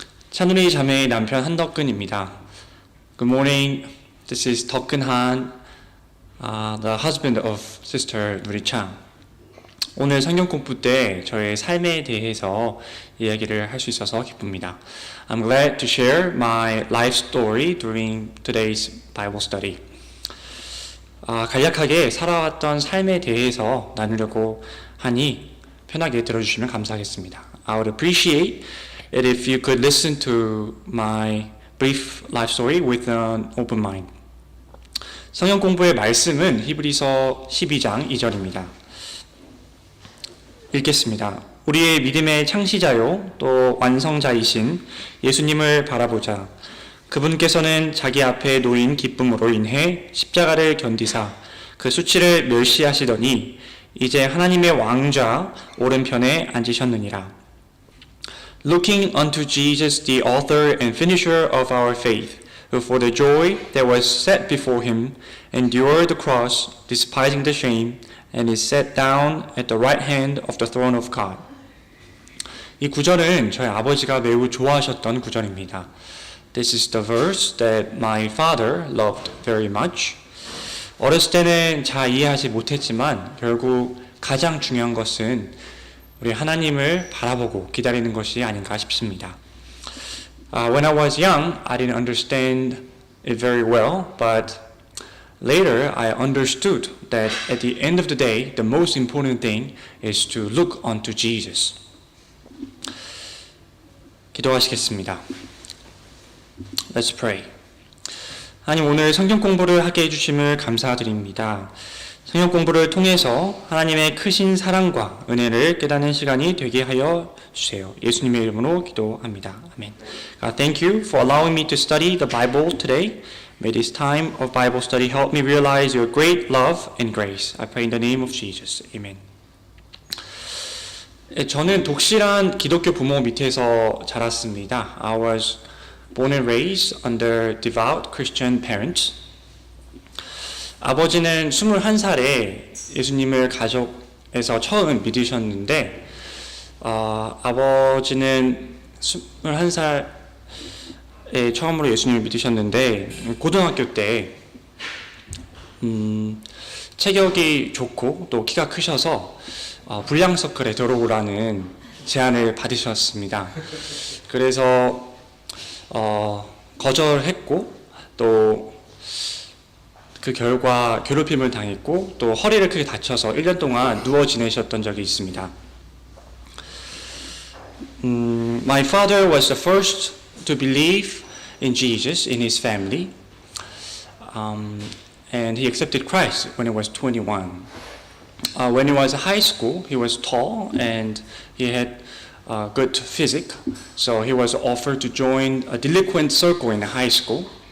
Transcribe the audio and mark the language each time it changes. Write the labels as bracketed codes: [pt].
[ko] 찬우리 자매의 남편 한덕근입니다. [en] Good morning. This is Deokun Han, the husband of Sister Nuri Chang. [ko] 오늘 성경 공부 때 저의 삶에 대해서 이야기를 할 수 있어서 기쁩니다. [en] I'm glad to share my life story during today's Bible study. [ko] 간략하게 살아왔던 삶에 대해서 나누려고 하니 편하게 들어주시면 감사하겠습니다. [en] I would appreciate it if you could listen to my brief life story with an open mind. [ko] 성경 공부의 말씀은 히브리서 12장 2절입니다. 읽겠습니다. 우리의 믿음의 창시자요 또 완성자이신 예수님을 바라보자. 그분께서는 자기 앞에 놓인 기쁨으로 인해 십자가를 견디사 그 수치를 멸시하시더니 이제 하나님의 왕좌 오른편에 앉으셨느니라. [en] Looking unto Jesus, the author and finisher of our faith, who for the joy that was set before him endured the cross, despising the shame, and is set down at the right hand of the throne of God. [ko] 이 구절은 저희 아버지가 매우 좋아하셨던 구절입니다. [en] This is the verse that my father loved very much. [ko] 어렸을 때는 잘 이해하지 못했지만 결국 가장 중요한 것은 우리 하나님을 바라보고 기다리는 것이 아닌가 싶습니다. [en] When I was young, I didn't understand it very well, but later I understood that at the end of the day, the most important thing is to look unto Jesus. [ko] 기도하시겠습니다. [en] Let's pray. [ko] 하나님, 오늘 성경 공부를 하게 해주심을 감사드립니다. 성경 공부를 통해서 하나님의 크신 사랑과 은혜를 깨닫는 시간이 되게 하여 주세요. 예수님의 이름으로 기도합니다. 아멘. [en] God, thank you for allowing me to study the Bible today. May this time of Bible study help me realize your great love and grace. I pray in the name of Jesus. Amen. [ko] 저는 독실한 기독교 부모 밑에서 자랐습니다. [en] I was born and raised under devout Christian parents. [ko] 아버지는 21살에 예수님을 가족에서 처음 믿으셨는데 아버지는 21살에 처음으로 예수님을 믿으셨는데 고등학교 때 체격이 좋고 또 키가 크셔서 불량 서클에 들어오라는 제안을 받으셨습니다. 그래서 거절했고 또 그 결과 괴롭힘을 당했고 또 허리를 크게 다쳐서 1년 동안 누워 지내셨던 적이 있습니다. [en] My father was the first to believe in Jesus in his family, and he accepted Christ when he was 21. When he was in high school, he was tall and he had good physique, so he was offered to join a delinquent circle in high school.